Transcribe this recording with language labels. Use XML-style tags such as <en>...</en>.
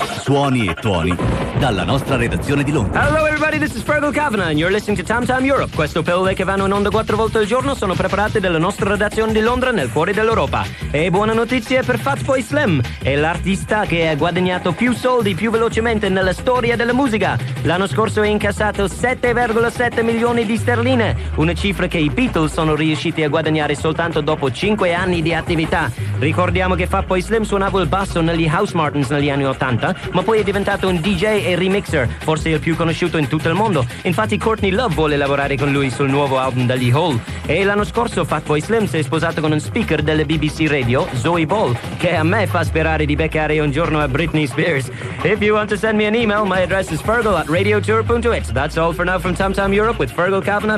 <it>Suoni e tuoni dalla nostra redazione di Londra.</it> <en>Hello everybody, this is Fergal Kavanagh and you're listening to Tam Tam Europe.</en> <it>Queste pillole che vanno in onda quattro volte al giorno sono preparate dalla nostra redazione di Londra nel cuore dell'Europa. E buona notizia per Fatboy Slim, è l'artista che ha guadagnato più soldi più velocemente nella storia della musica. L'anno scorso ha incassato 7,7 milioni di sterline, una cifra che i Beatles sono riusciti a guadagnare soltanto dopo 5 anni di attività. Ricordiamo che Fatboy Slim suonava il basso negli House Martins negli anni 80, ma poi è diventato un DJ e remixer, forse il più conosciuto in tutto il mondo. Infatti Courtney Love vuole lavorare con lui sul nuovo album degli Hole. E l'anno scorso Fatboy Slim si è sposato con un speaker delle BBC Radio, Zoe Ball, che a me fa sperare di beccare un giorno a Britney Spears.</it> <en>If you want to send me an email, my address is fergal@radiotour.it. That's all for now from Tam Tam Europe with Fergal Kavanagh.</en>